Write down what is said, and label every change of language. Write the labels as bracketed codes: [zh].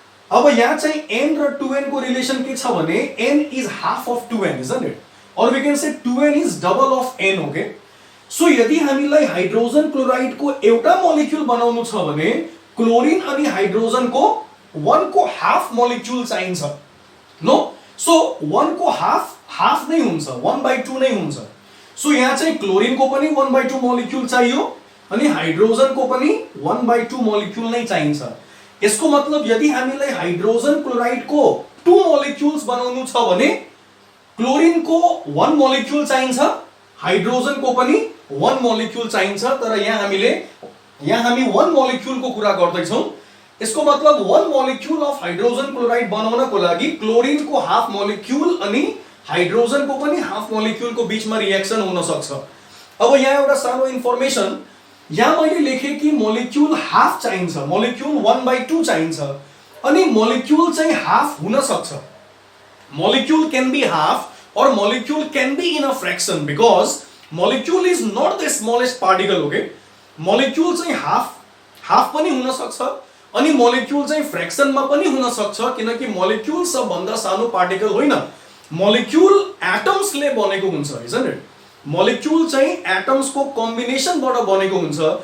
[ne] अब यहाँ चाहिँ n र 2n को रिलेसन के छ भने [en] n is half of 2n, isn't it? Or we can say 2n is double of n, okay? [ne] So यदि हामीलाई हाइड्रोजन क्लोराइड को एउटा मोलिक्युल बनाउनु छ भने क्लोरिन अनि हाइड्रोजन को 1 को हाफ मोलिक्युल चाहिन्छ। नो, सो 1 को हाफ नै हुन्छ, 1/2 नै हुन्छ। सो यहाँ चाहिँ क्लोरिन को पनि 1/2 मोलिक्युल चाहियो अनि हाइड्रोजन को पनि 1/2 मोलिक्युल नै चाहिन्छ। यसको मतलब यदि हामीलाई हाइड्रोजन क्लोराइड को 2 मोलिक्युल्स बनाउनु छ भने क्लोरिन को 1 मोलिक्युल चाहिन्छ, हाइड्रोजन को पनि 1 मोलिक्युल चाहिन्छ। तर यहाँ हामी 1 मोलिक्युल को कुरा गर्दै छौं। यसको मतलब 1 मोलिक्युल अफ हाइड्रोजन क्लोराइड बनाउनको लागि क्लोरिन को हाफ मोलिक्युल अनि हाइड्रोजन को पनि हाफ मोलिक्युल को बीचमा रिएक्सन हुन सक्छ। अब यहाँ एउटा सानो इन्फर्मेसन, यहाँ मैले लेखे कि मोलिक्युल हाफ चाहिन्छ, मोलिक्युल 1/2 चाहिन्छ अनि मोलिक्युल चाहिँ हाफ हुन सक्छ। [en] Molecule can be half or molecule can be in a fraction because molecule is not the smallest particle, okay? [ne] Molecule चाहिँ हाफ पनि हुन सक्छ अनि मोलिक्युल चाहिँ फ्र्याक्सन मा पनि हुन सक्छ किनकि मोलिक्युल सबभन्दा सानो पार्टिकल होइन, मोलिक्युल एटम्स ले बनेको हुन्छ, [en] isn't it? [ne] मोलिक्युल चाहिँ एटम्स को कम्बिनेसन बाट बनेको हुन्छ।